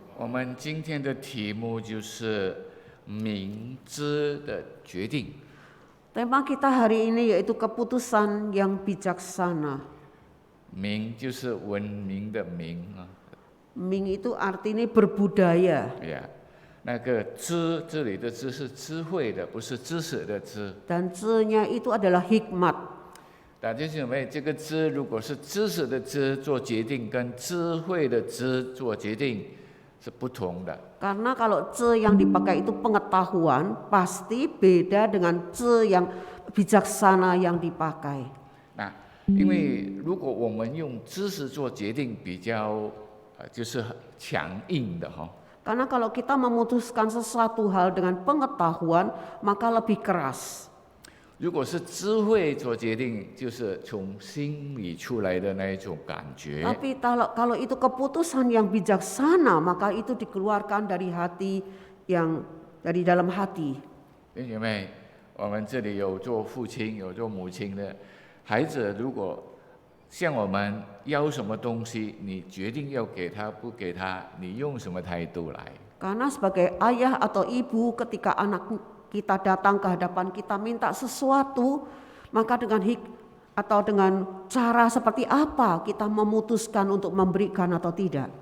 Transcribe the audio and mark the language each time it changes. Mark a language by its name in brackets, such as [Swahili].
[Chinese] 我们今天的题目就是明智的决定。 [Indonesian] Tema kita hari ini yaitu keputusan yang bijaksana. [Chinese] 明就是文明的明啊。 [Indonesian] Ming itu artinya berbudaya. [Chinese] 呀，那个知这里的知是智慧的，不是知识的知。 [Indonesian] Dan nya itu adalah hikmat. [Chinese] 大家姐妹，这个知如果是知识的知做决定，跟智慧的知做决定是不同的。 [Indonesian] Karena kalau yang dipakai itu pengetahuan, pasti beda dengan yang bijaksana yang dipakai. [Chinese] 那因为如果我们用知识做决定，比较就是强硬的哈。 [Indonesian] Karena kalau kita memutuskan sesuatu hal dengan pengetahuan, maka lebih keras. [Chinese] 如果是智慧做决定，就是从心里出来的那一种感觉。 [Indonesian] Tapi kalau itu keputusan yang bijaksana, maka itu dikeluarkan dari hati yang dari dalam hati. [Chinese] 弟兄姐妹，我们这里有做父亲、有做母亲的孩子，如果向我们要什么东西，你决定要给他不给他，你用什么态度来？ [Indonesian] Karena sebagai ayah atau ibu, ketika anak kita datang ke hadapan kita minta sesuatu, maka dengan cara seperti apa kita memutuskan untuk memberikan atau tidak.